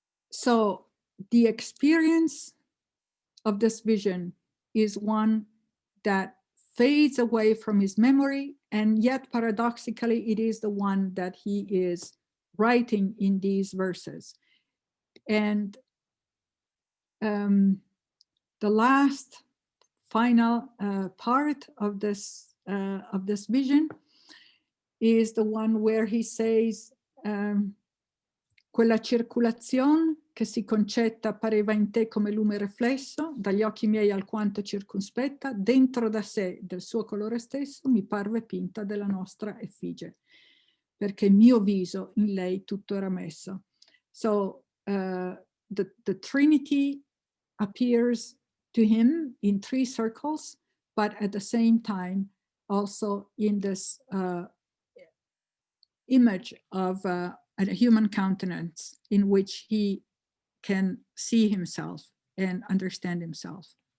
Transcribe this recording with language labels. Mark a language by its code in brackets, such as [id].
[en] So the experience of this vision is one that fades away from his memory, and yet paradoxically, it is the one that he is writing in these verses. And the last final part of this vision is the one where he says, [it] quella circolazione che si concetta pareva in te come lume riflesso, dagli occhi miei alquanto circonspetta, dentro da sé del suo colore stesso mi parve pinta della nostra effigie, perché mio viso in lei tutto era messo. [en] So the Trinity appears to him in 3 circles, but at the same time also in this image of a human countenance in which he can see himself and understand himself.